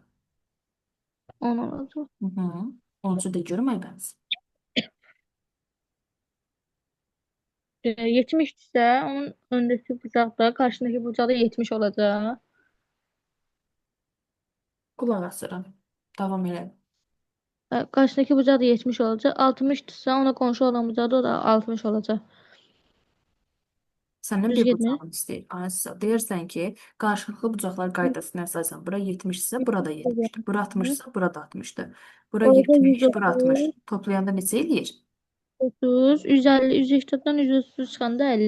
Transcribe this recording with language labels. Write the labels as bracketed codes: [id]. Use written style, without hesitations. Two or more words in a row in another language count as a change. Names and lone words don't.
[az] 10 olacaq. Hı -hı. 10-cu da görüm Aybəniz. [tr] 70 ise onun öndeki bucakta, karşındaki bucakta 70 olacak. [az] Qulaq asıram. Davam elə. [tr] Karşındaki bucak da 70 olacak. 60 ise ona komşu olan bucakta o da 60 olacak. [az] Səndən Düz bir getmir. bucağını istəyir. Aysa deyirsən ki, qarşılıqlı bucaqlar qaydasına əsasən bura 70 isə bura da 70-dir. Bura 60 isə bura da 60-dır. Bura Orada 70, bura 60. 130, Toplayanda neçə eləyir? [tr] 30, 150, 180'dan 130 çıkanda 50.